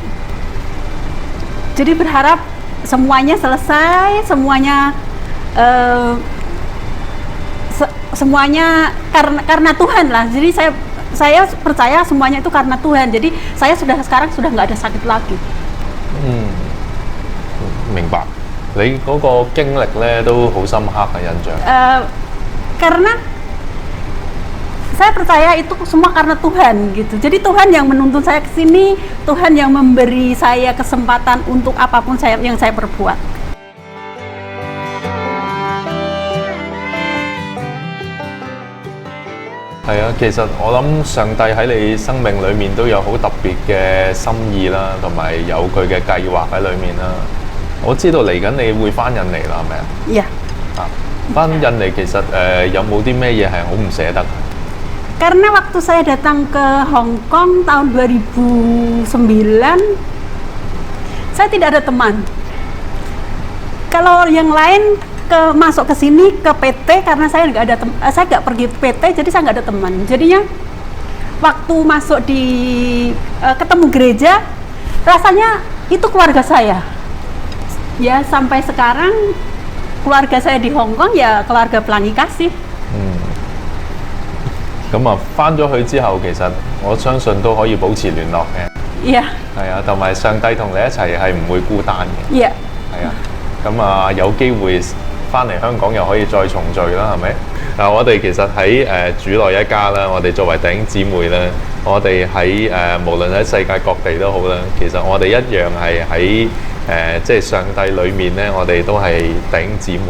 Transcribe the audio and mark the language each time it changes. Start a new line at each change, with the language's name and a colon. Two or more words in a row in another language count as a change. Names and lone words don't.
Indonesian: Jadi berharap semuanya selesai, semuanya karena Tuhan lah. Jadi saya percaya semuanya itu karena Tuhan. Jadi saya sekarang sudah nggak ada sakit lagi.
Cantonese: 明白。你嗰個經歷咧都好深刻嘅印象。
Indonesian: Karena saya percaya itu semua karena Tuhan gitu. Jadi Tuhan yang menuntun saya ke sini, Tuhan yang memberi saya kesempatan untuk apapun yang saya perbuat.
Cantonese: 係啊，其實我諗上帝喺你生命裏面都有好特別嘅心意啦，同埋有佢嘅計劃喺裏面啦。我知道嚟緊你會翻印尼啦，係咪啊？
Indonesian: Iya.
Cantonese: 啊，翻印尼其實有冇啲咩嘢係好唔捨得？
Indonesian: Karena waktu saya datang ke Hong Kong tahun 2009, saya tidak ada teman. Kalau yang lain masuk ke sini ke PT karena saya nggak pergi PT, jadi saya nggak ada teman. Jadinya waktu masuk di ketemu gereja, rasanya itu keluarga saya. Ya sampai sekarang keluarga saya di Hong Kong ya keluarga Pelangi Kasih.
Cantonese: 咁啊，翻咗去之後，其實我相信都可以保持聯絡嘅。
Indonesian: Iya.
Cantonese: 係啊，同埋上帝同你一齊係唔會孤單嘅。
Indonesian: Iya.
Cantonese: 係啊，咁啊有機會翻嚟香港又可以再重聚啦，係咪？嗱，我哋其實喺主內一家啦，我哋作為弟兄姊妹啦，我哋喺無論喺世界各地都好啦，其實我哋一樣係喺即係上帝裡面咧，我哋都係弟兄姊妹。